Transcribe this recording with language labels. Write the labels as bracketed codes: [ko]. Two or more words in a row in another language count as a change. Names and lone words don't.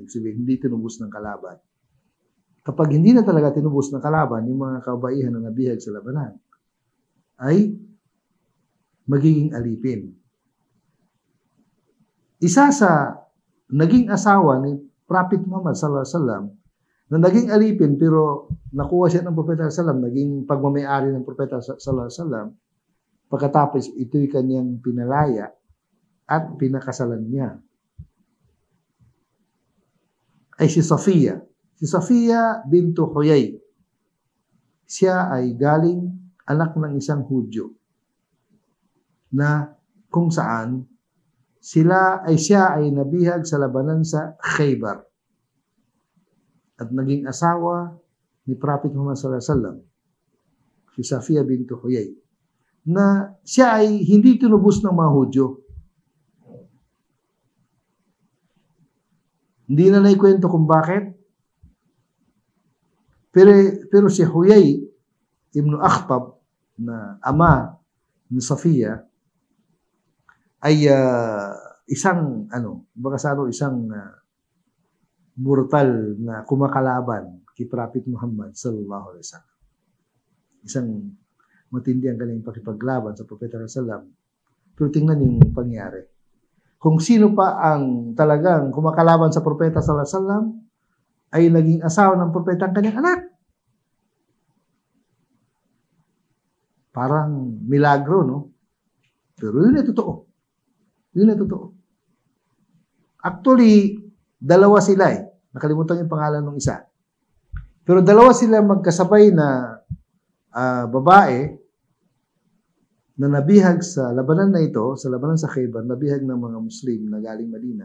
[tl] Ibig sabihin, hindi tinubos ng kalaban. Kapag hindi na talaga tinubos ng kalaban, yung mga kabaihan na nabihag sa labanan, ay magiging alipin. Isa sa naging asawa ni Prophet Muhammad [ar] صلى الله عليه وسلم [tl] na naging alipin pero nakuha siya ng propeta [ar] صلى الله عليه وسلم, [tl] naging pagmamayari ng propeta [ar] صلى الله عليه وسلم, [tl] pagkatapos ito'y kanyang pinalaya at pinakasalan niya, ay si Safiya. Si Safiya bintu Huyay. Siya ay galing anak ng isang Hudyo na kung saan siya ay nabihag sa labanan sa Khaybar at naging asawa ni Prophet Muhammad [ar] صلى الله عليه وسلم, [tl] si Safiyah bintu Huyay, na siya ay hindi tinubos ng mga Hudyo. Hindi na naikwento kung bakit. Pero si Huyay ibn Akhtab na ama ni Safiyah ay isang brutal na kumakalaban kay Prophet Muhammad [ar] صلى الله عليه وسلم. [tl] Isang matindi ang kanyang pakipaglaban sa Propeta [ar] صلى الله عليه وسلم. [tl] Pero tingnan yung pangyari. Kung sino pa ang talagang kumakalaban sa Propeta [ar] صلى الله عليه وسلم [tl] ay naging asawa ng Propeta ang kanyang anak. Parang milagro, no? Pero yun ay totoo. Yun ay totoo. Actually, dalawa sila eh. Nakalimutan yung pangalan ng isa. Pero dalawa sila magkasabay na babae na nabihag sa labanan na ito, sa labanan sa Khaybar, nabihag ng mga Muslim na galing Madina.